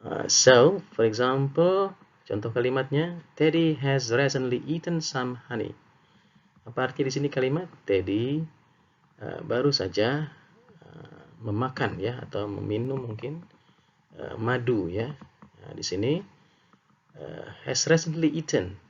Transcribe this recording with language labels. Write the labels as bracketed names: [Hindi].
[English] So, for example, [Indonesian] contoh kalimatnya, [English] Teddy has recently eaten some honey. [Indonesian] Apa arti di sini kalimat? Teddy baru saja memakan ya atau meminum mungkin madu ya. Nah, di sini [English] has recently eaten.